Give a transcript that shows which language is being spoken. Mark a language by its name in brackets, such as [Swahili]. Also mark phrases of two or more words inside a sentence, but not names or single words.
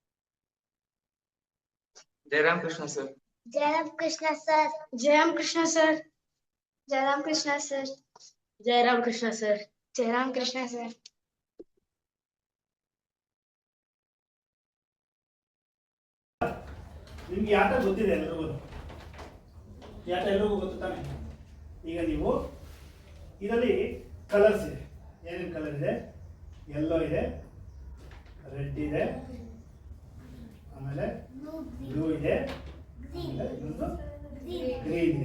[Hindi] जय राम कृष्ण सर. जय राम कृष्ण सर. जय राम कृष्ण सर. जय राम कृष्ण सर. जय राम कृष्ण सर. जय राम कृष्ण सर. [Kannada] ನಿಮ್ಗೆ ಆಟ ಗೊತ್ತಿದೆ ಎಲ್ರಿಗೂ, ಈ ಆಟ ಎಲ್ರಿಗೂ ಗೊತ್ತು ತಾನೆ. ಈಗ ನೀವು ಇದರಲ್ಲಿ ಕಲರ್ಸ್ ಇದೆ, ಏನೇನು ಕಲರ್ ಇದೆ? ಯೆಲ್ಲೋ ಇದೆ, ರೆಡ್ ಇದೆ, ಆಮೇಲೆ ಬ್ಲೂ ಇದೆ, ಆಮೇಲೆ ಇನ್ನೊಂದು ಗ್ರೀನ್ ಇದೆ.